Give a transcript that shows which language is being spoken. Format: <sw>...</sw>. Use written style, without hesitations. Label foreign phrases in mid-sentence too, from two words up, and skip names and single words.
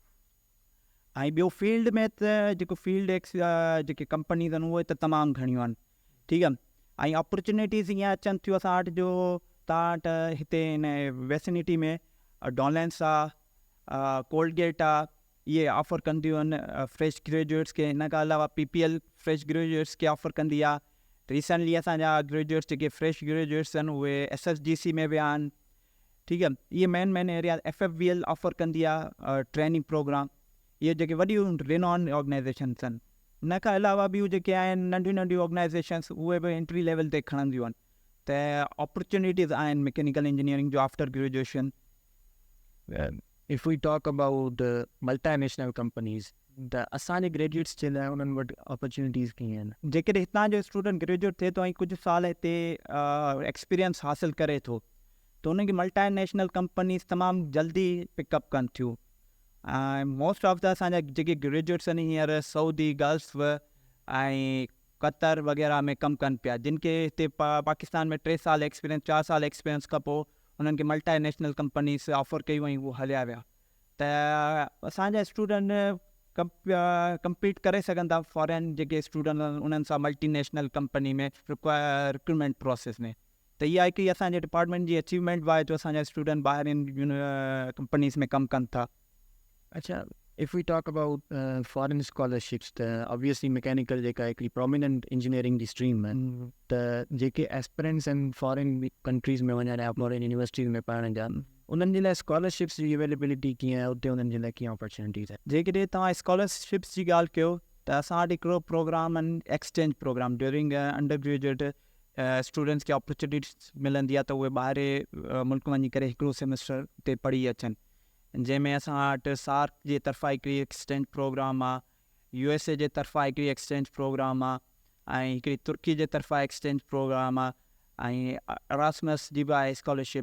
<sd>ऐं ॿियो फील्ड में त जेको फील्ड जेके कंपनीज़ आहिनि उहे त तमामु घणियूं आहिनि, ठीकु आहे। ऐं अपॉर्चुनिटीज़ ईअं अचनि थियूं असां वटि जो तव्हां वटि हिते हिन वेसिनिटी में डॉलेंस आहे, कोलगेट आहे, इहे ऑफर कंदियूं आहिनि</sd> <en>fresh graduates</en> <sd>खे। हिन खां अलावा PPL</sd> <en>fresh graduates</en> <sd>खे ऑफर कंदी आहे। रिसेंटली असांजा ग्रेजुएट्स जेके</sd> <en>fresh graduates</en> <sd>आहिनि उहे SSGC में विया आहिनि, ठीकु आहे। इहे</sd> <en>main area</en> <sd>FFVL ऑफर कंदी आहे</sd> <en>training program.</en> <sd>इहे जेके वॾियूं</sd> <en>renowned organizations</en> <sd>आहिनि। हिन खां अलावा ॿियूं जेके आहिनि नंढियूं नंढियूं ऑर्गेनाइज़ेशन्स उहे बि</sd> <en>entry level</en> <sd>ते खणंदियूं आहिनि। त अपॉर्चुनिटीज़ आहिनि</sd> <en>mechanical engineering</en> <sd>जो</sd> <en>after graduation. If we talk about multinational companies,</en> <sd>त असांजे ग्रेजुएट्स जे लाइ उन्हनि वटि अपॉर्चुनिटीज़ कीअं आहिनि? जेकॾहिं हितां जो स्टूडेंट ग्रेजुएट थिए थो ऐं कुझु साल हिते एक्सपीरियंस हासिलु करे थो, त उनखे</sd> <en>multinational companies</en> <sd>तमामु जल्दी पिकअप कनि थियूं। ऐं</sd> <en>most of the</en> <sd>असांजा जेके ग्रेजुएट्स आहिनि हींअर सऊदी, गल्फ ऐं कतर वग़ैरह में कमु कनि पिया, जिन खे हिते पाकिस्तान में 3 साल एक्सपीरियंस 4 साल एक्सपीरियंस खां पोइ उन्हनि खे</sd> <en>multinational companies</en> <sd>ऑफर कयूं ऐं उहे हलिया विया। त असांजा स्टूडेंट कम्पीट करे सघनि था फॉरेन जेके स्टूडेंट आहिनि उन्हनि सां</sd> <en>multinational company</en> <sd>में</sd> <en>recruitment process</en> <sd>में। त इहा हिकिड़ी असांजे डिपार्टमेंट जी अचीवमेंट आहे जो असांजा स्टूडेंट ॿाहिरिनि कंपनीज़ में कमु कनि था। अच्छा,</sd> <en>if we talk about foreign scholarships,</en> <sd>त</sd> <en>obviously mechanical</en> <sd>जेका हिकिड़ी</sd> <en>prominent engineering</en> <sd>जी स्ट्रीम आहे, त जेके एस्पिरेंट्स आहिनि</sd> <en>foreign countries</en> <sd>में वञण या</sd> <en>foreign universities</en> <sd>में पढ़ण जा, उन्हनि जे लाइ स्कॉलरशिप्स जी अवेलेबिलिटी कीअं आहे, उते उन्हनि जे लाइ कीअं अपॉर्चुनिटीज़ आहे? जेकॾहिं तव्हां स्कॉलरशिप्स जी ॻाल्हि कयो त असां वटि हिकिड़ो प्रोग्राम आहिनि</sd> <en>exchange program during under graduate students</en> <sd>खे अपॉर्चुनिटीज़ मिलंदी आहे त उहे ॿाहिरि मुल्क वञी करे हिकिड़ो सेमेस्टर उते पढ़ी अचनि, जंहिंमें असां वटि सार्क जे तरफ़ां हिकिड़ी</sd> <en>exchange program</en> <sd>आहे, USA जे तरफ़ां हिकिड़ी</sd> <en>exchange program</en> <sd>आहे, ऐं हिकिड़ी तुर्की जे तरफ़ां</sd> <en>exchange program</en> <sd>आहे, ऐं अरासमस जी बि आहे स्कॉलरशिप।</sd>